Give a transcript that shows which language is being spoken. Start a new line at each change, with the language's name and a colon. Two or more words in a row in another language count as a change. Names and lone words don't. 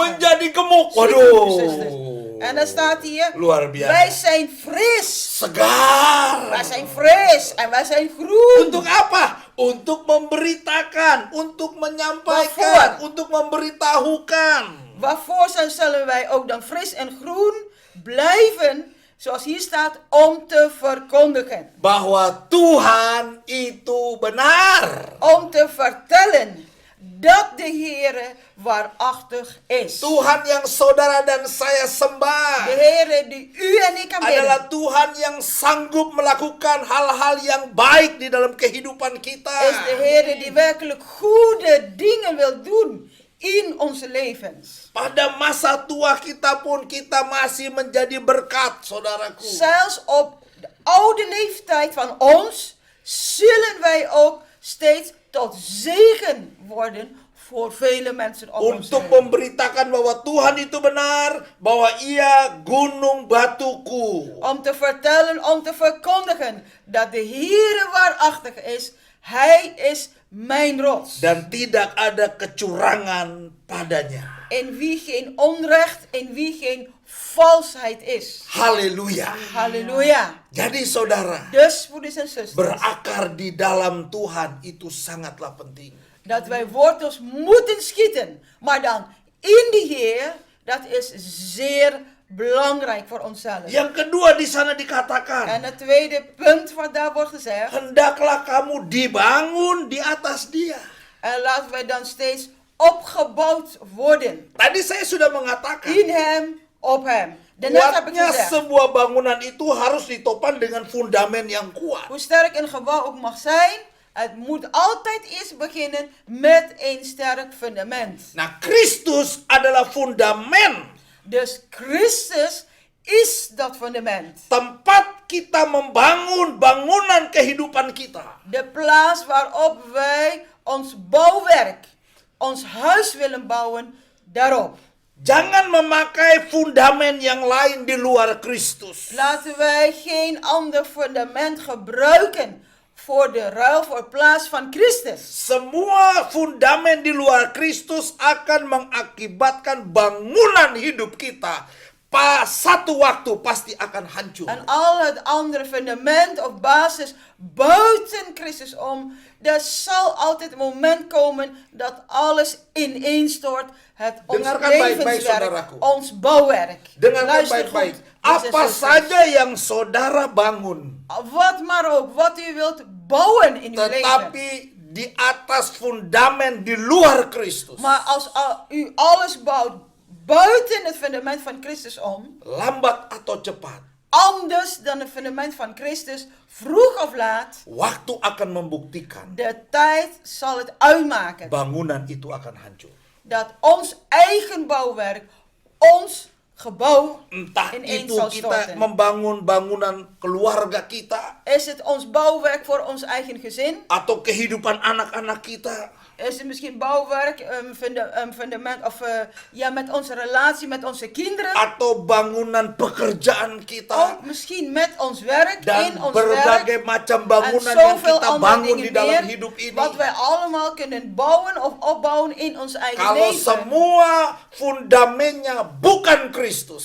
Indonesian: Menjadi gemuk.
Dutch: Zie je, broeders en
Indonesian: Waduh.
Dutch: zusters? En dan staat hier,
Indonesian: Luar biasa.
Dutch: wij zijn fris.
Indonesian: Segar.
Dutch: Wij zijn fris en wij zijn groen.
Indonesian: Untuk apa? Untuk memberitakan, untuk menyampaikan,
Dutch: Waarvoor?
Indonesian: untuk memberitahukan.
Dutch: Waarvoor zullen wij ook dan fris en groen blijven, zoals hier staat, om te verkondigen.
Indonesian: Bahwa Tuhan itu benar.
Dutch: Om te vertellen dat de Heere waarachtig is.
Indonesian: Tuhan yang saudara dan saya sembah
Dutch: De Heere die u en ik aanbidden,
Indonesian: adalah Tuhan yang sanggup melakukan hal-hal yang baik di dalam kehidupan kita.
Dutch: is de Heere die werkelijk goede dingen wil doen in onze levens.
Indonesian: Pada masa tua kita pun kita masih menjadi berkat, saudaraku.
Dutch: Zelfs op de oude leeftijd van ons zullen wij ook steeds tot zegen worden voor vele mensen om ons
Indonesian: Untuk
Dutch: heen.
Indonesian: memberitakan bahwa Tuhan itu benar, bahwa Ia gunung batuku.
Dutch: Om te vertellen, om te verkondigen dat de Heere waarachtig is. Hij is mijn rots.
Indonesian: Dan tidak ada kecurangan padanya.
Dutch: In wie geen onrecht, in wie geen valsheid is.
Indonesian: Haleluya.
Dutch: Halleluja.
Indonesian: Jadi saudara,
Dutch: Dus, broeders en zusters,
Indonesian: berakar di dalam Tuhan itu sangatlah penting.
Dutch: dat wij wortels moeten schieten. Maar dan in de Heer, dat is zeer belangrijk voor onszelf.
Indonesian: Yang kedua di sana dikatakan,
Dutch: En het tweede punt wat daar wordt gezegd.
Indonesian: hendaklah kamu dibangun di atas Dia.
Dutch: En laten wij dan steeds opgebouwd worden.
Indonesian: Tadi saya sudah mengatakan,
Dutch: In hem, op hem. Daarnet heb ik
Indonesian: kuatnya
Dutch: gezegd.
Indonesian: sebuah bangunan itu harus ditopang dengan fundamen yang kuat.
Dutch: Hoe sterk een gebouw ook mag zijn, het moet altijd eerst beginnen met een sterk fundament.
Indonesian: Nah, Kristus adalah fundamen,
Dutch: Dus Christus is dat fundament.
Indonesian: tempat kita membangun bangunan kehidupan kita.
Dutch: De plaats waarop wij ons bouwwerk, ons huis willen bouwen, daarop.
Indonesian: Jangan memakai fundamen yang lain di luar Kristus.
Dutch: Laten wij geen ander fundament gebruiken voor de ruil voor plaats van Christus.
Indonesian: Semua fundamen di luar Kristus akan mengakibatkan bangunan hidup kita satu waktu pasti akan hancur.
Dutch: En al het andere fundament of basis buiten Christus om, er zal altijd een moment komen dat alles ineenstort. Ons
Indonesian: Dengarkan baik-baik,
Dutch: levenswerk,
Indonesian: saudaraku.
Dutch: ons bouwwerk.
Indonesian: Dengarkan
Dutch: Luister
Indonesian: baik-baik.
Dutch: goed, broers en
Indonesian: Apa
Dutch: zusters.
Indonesian: saja yang saudara bangun,
Dutch: Wat maar ook, wat u wilt bouwen in uw leven.
Indonesian: tetapi di atas fundamen di luar Kristus,
Dutch: Maar als u alles bouwt buiten het fundament van Christus om,
Indonesian: lambat atau cepat,
Dutch: anders dan het fundament van Christus, vroeg of laat,
Indonesian: waktu akan membuktikan
Dutch: de tijd zal het uitmaken
Indonesian: bangunan itu akan hancur.
Dutch: dat ons eigen bouwwerk, ons gebouw
Indonesian: Entah
Dutch: ineen
Indonesian: itu
Dutch: zal
Indonesian: kita
Dutch: storten.
Indonesian: membangun bangunan keluarga kita,
Dutch: Is het ons bouwwerk voor ons eigen gezin?
Indonesian: atau kehidupan anak-anak kita,
Dutch: Is het misschien bouwwerk, fundament of met onze relatie met onze kinderen?
Indonesian: atau bangunan pekerjaan kita,
Dutch: Ook misschien met ons werk,
Indonesian: dan
Dutch: in ons werk.
Indonesian: berbagai macam
Dutch: En
Indonesian: bangunan yang
Dutch: zoveel
Indonesian: kita
Dutch: andere
Indonesian: bangun di
Dutch: dingen
Indonesian: dalam
Dutch: meer,
Indonesian: hidup ini.
Dutch: wat wij allemaal kunnen bouwen of opbouwen in ons eigen
Indonesian: Kalau
Dutch: leven.
Indonesian: semua fundamennya bukan Kristus,